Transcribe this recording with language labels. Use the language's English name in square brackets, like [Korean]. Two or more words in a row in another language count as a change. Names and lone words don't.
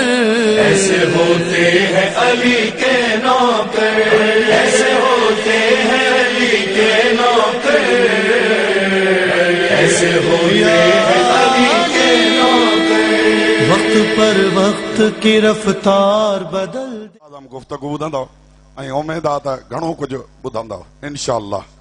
[Urdu] ایسے ہوتے ہیں علی کے نوکر، ایسے ہوتے ہیں علی کے نوکر، ایسے ہوتے ہیں علی کے نوکر۔ وقت پر وقت کی رفتار بدل [Sindhi] आदम गुफ्तगू ॿुधंदव ऐं उमेद आहे त घणो कुझु ॿुधंदव इंशाअल्लाह।